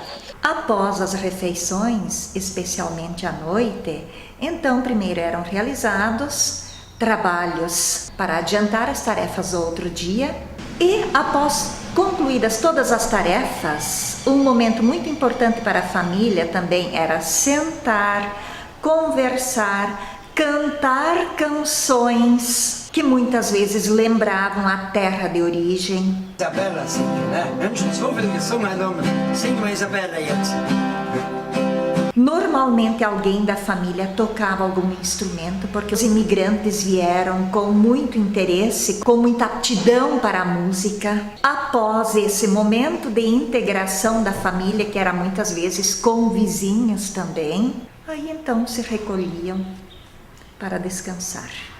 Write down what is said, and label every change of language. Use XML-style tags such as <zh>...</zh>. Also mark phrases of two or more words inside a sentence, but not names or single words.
<pt>Após as refeições, especialmente à noite, então primeiro eram realizados trabalhos para adiantar as tarefas do outro dia e após concluídas todas as tarefas, um momento muito importante para a família também era sentar, conversar, cantar canções que muitas vezes lembravam a terra de origem. Isabella singt, né?</pt> <de>Wir haben schon so viel gesungen, singen wir Isabella jetzt.</de> <pt>Normalmente alguém da família tocava algum instrumento porque os imigrantes vieram com muito interesse, com muita aptidão para a música. Após esse momento de integração da família, que era muitas vezes com vizinhos também, aí então se recolhiam para descansar.</pt>